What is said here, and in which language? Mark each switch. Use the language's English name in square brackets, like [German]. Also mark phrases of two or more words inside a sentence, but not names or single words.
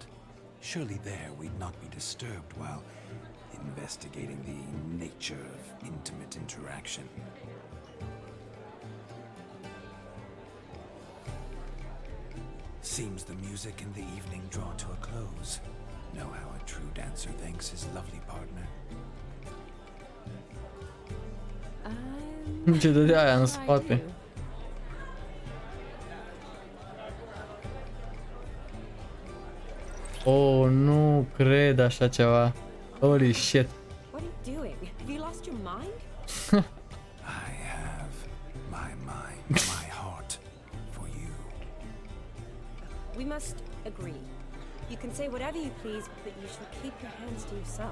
[English] Surely there we'd not be disturbed while investigating the nature of intimate interaction. Seems the music and the evening draw to a close. Know how a true dancer thanks his lovely partner. [Romanian] Ce dădea aia în spate. Oh, nu cred așa ceva. [English] Holy shit. What are you doing? Have you lost your mind? I have my mind, my heart for you. We must agree. You can say whatever you please, but you shall keep your hands to yourself.